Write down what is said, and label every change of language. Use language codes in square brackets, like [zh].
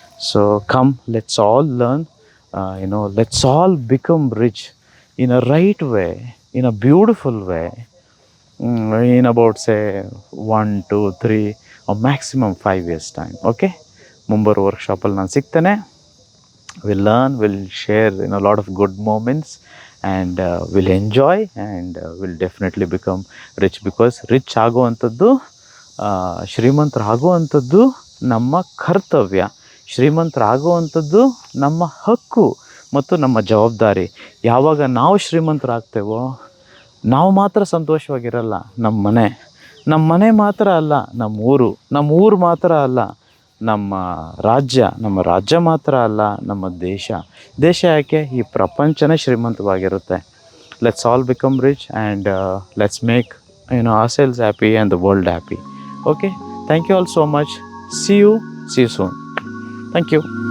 [en] So come, let's all learn, let's all become rich in a right way, in a beautiful way, in about say 1, 2, 3 or maximum 5 years time. [kn] Okay, ಮುಂಬರುವ ವರ್ಕ್ಶಾಪಲ್ಲಿ ನಾನು ಸಿಗ್ತೇನೆ. [en] We'll learn, we'll share a lot of good moments, and we'll enjoy, and we'll definitely become rich, because rich [kn] ಆಗುವಂಥದ್ದು, ಶ್ರೀಮಂತರಾಗುವಂಥದ್ದು ನಮ್ಮ ಕರ್ತವ್ಯ, ಶ್ರೀಮಂತರಾಗುವಂಥದ್ದು ನಮ್ಮ ಹಕ್ಕು ಮತ್ತು ನಮ್ಮ ಜವಾಬ್ದಾರಿ. ಯಾವಾಗ ನಾವು ಶ್ರೀಮಂತರಾಗ್ತೇವೋ ನಾವು ಮಾತ್ರ ಸಂತೋಷವಾಗಿರಲ್ಲ. ನಮ್ಮ ಮನೆ ಮಾತ್ರ ಅಲ್ಲ, ನಮ್ಮ ಊರು ಮಾತ್ರ ಅಲ್ಲ, ನಮ್ಮ ರಾಜ್ಯ ಮಾತ್ರ ಅಲ್ಲ, ನಮ್ಮ ದೇಶ ಯಾಕೆ, ಈ ಪ್ರಪಂಚನೇ ಶ್ರೀಮಂತವಾಗಿರುತ್ತೆ. [en] Let's all become rich, and let's make ourselves happy and the world happy. Okay, thank you all so much. See you soon. Thank you.